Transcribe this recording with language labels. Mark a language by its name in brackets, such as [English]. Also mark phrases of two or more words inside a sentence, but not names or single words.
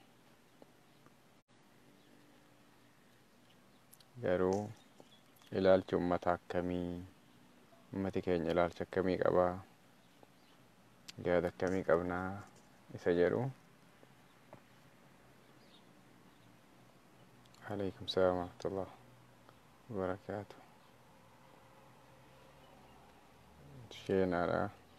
[Oromo] Garuu ilaalchi uummataa akkamii, uummati keenya ilaalcha akkamii qabaa, yaada akkamii qabnaa isa jedhu. [Arabic] وعليكم السلام ورحمة الله وبركاته. [Oromo] Sheenaadha.